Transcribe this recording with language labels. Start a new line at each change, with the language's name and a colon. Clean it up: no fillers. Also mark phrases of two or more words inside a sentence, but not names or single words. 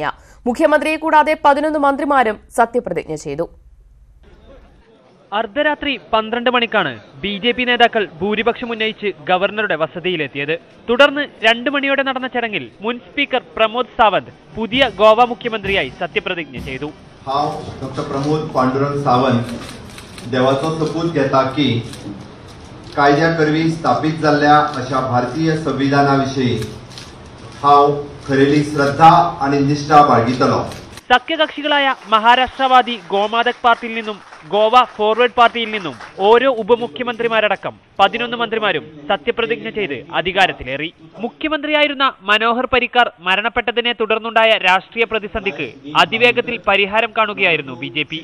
Malayalam: മുഖ്യമന്ത്രിയെ കൂടാതെ 11 മന്ത്രിമാരും സത്യപ്രതിജ്ഞ ചെയ്തു. അർദ്ധരാത്രി 12 മണിക്കാണ് ബി.ജെ.പി. നേതാക്കൾ ഭൂരിപക്ഷം ഉന്നയിച്ച് ഗവർണറുടെ വസതിയിലെത്തിയത്. തുടർന്ന് 2 മണിയോടെ നടന്ന ചടങ്ങിൽ മുൻ സ്പീക്കർ പ്രമോദ് സാവന്ത് പുതിയ ഗോവ മുഖ്യമന്ത്രിയായി സത്യപ്രതിജ്ഞ ചെയ്തു.
Konkani: डॉक्टर प्रमोद पांडुरंग सावंत देवाचो सपूत घेता की कायद्या करवी स्थापीत जाल्ल्या अशा भारतीय संविधाना विशीं हांव खरेली श्रद्धा आनी निष्ठा बाळगितलो.
Malayalam: സഖ്യകക്ഷികളായ മഹാരാഷ്ട്രവാദി ഗോമാതക് പാർട്ടിയിൽ നിന്നും ഗോവ ഫോർവേഡ് പാർട്ടിയിൽ നിന്നും ഓരോ ഉപമുഖ്യമന്ത്രിമാരടക്കം 11 മന്ത്രിമാരും സത്യപ്രതിജ്ഞ ചെയ്ത് അധികാരത്തിലേറി. മുഖ്യമന്ത്രിയായിരുന്ന മനോഹർ പരിക്കർ മരണപ്പെട്ടതിനെ തുടർന്നുണ്ടായ രാഷ്ട്രീയ പ്രതിസന്ധിക്ക് അതിവേഗത്തിൽ പരിഹാരം കാണുകയായിരുന്നു ബി.ജെ.പി.